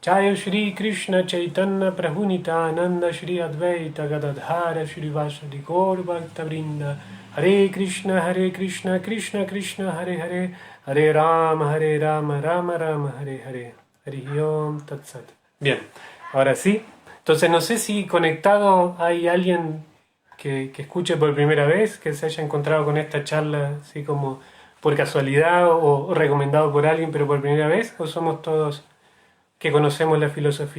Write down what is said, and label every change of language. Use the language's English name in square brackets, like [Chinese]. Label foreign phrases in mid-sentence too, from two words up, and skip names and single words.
[Sanskrit] जय श्री कृष्ण चैतन्य प्रभु नित्यानन्द श्री अद्वैत गदाधर श्री वासादि गौर भक्त वृन्द हरे कृष्ण कृष्ण कृष्ण हरे हरे हरे राम राम राम हरे हरे हरि ॐ तत् सत्. [Spanish] Bien, ahora sí. Entonces no sé si conectado hay alguien que escuche por primera vez, que se haya encontrado con esta charla así como por casualidad o recomendado por alguien pero por primera vez, o somos todos que conocemos la filosofía.